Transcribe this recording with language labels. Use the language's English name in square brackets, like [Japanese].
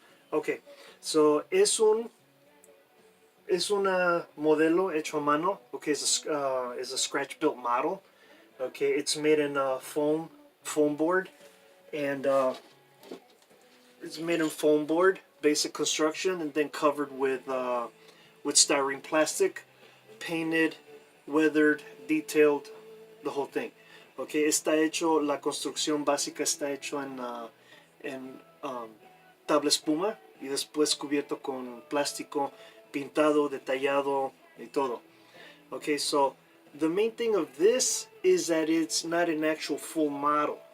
[English] Okay, so [Spanish] es un modelo hecho a mano. [English] Okay, is a scratch built model. Okay, it's made in foam board, and it's made in foam board, basic construction, and then covered with styrene plastic, painted, weathered, detailed, the whole thing. [Spanish] Okay, la construcción básica está hecho en tabla espuma y después cubierto con plástico, pintado, detallado y todo. [English] Okay, so the main thing of this is that it's not an actual full model.